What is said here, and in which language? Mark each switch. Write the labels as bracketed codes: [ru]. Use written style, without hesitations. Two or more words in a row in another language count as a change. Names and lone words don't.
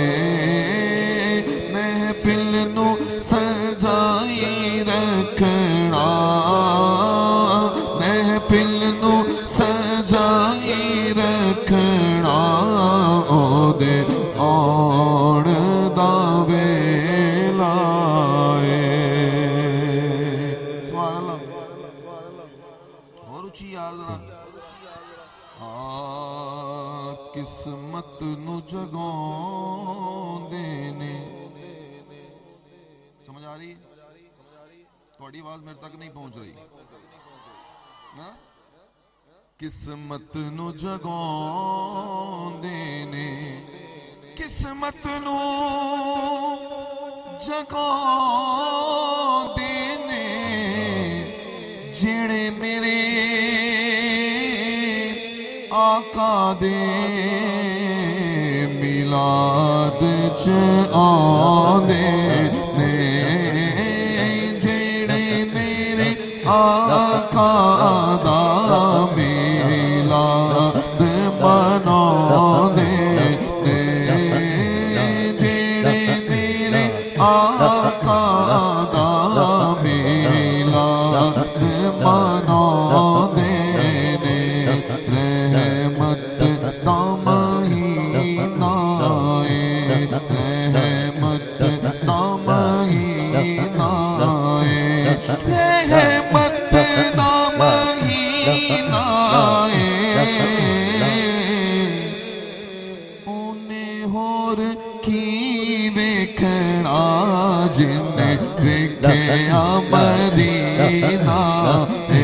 [pa] محفل نو سجائی رکھنا، محفل نو سجائی رکھنا او دے آن دا ویلا اے۔ [ar] سبحان اللہ، [ur] اور اچھی یاد رہا۔ [pa] قسمت نو جگاؤں دینے، [ur] سمجھ آ رہی ہے؟ تھوڑی آواز میرے تک نہیں پہنچ رہی۔ [pa] قسمت نو جگاؤں دینے، قسمت نو جگاؤں دینے، جڑے میرے آقا دے میلاد چ آندے نے، جڑے میرے آقا دا میلاد مناندے نے، جڑے میرے آقا دا میلاد مناندے نے۔ رحمت دا مہینہ اے، رحمت دا مہینہ اے، رحمت دا مہینہ اے۔ انہیں ہور کی ویکھنا جن ویکھیا مدینہ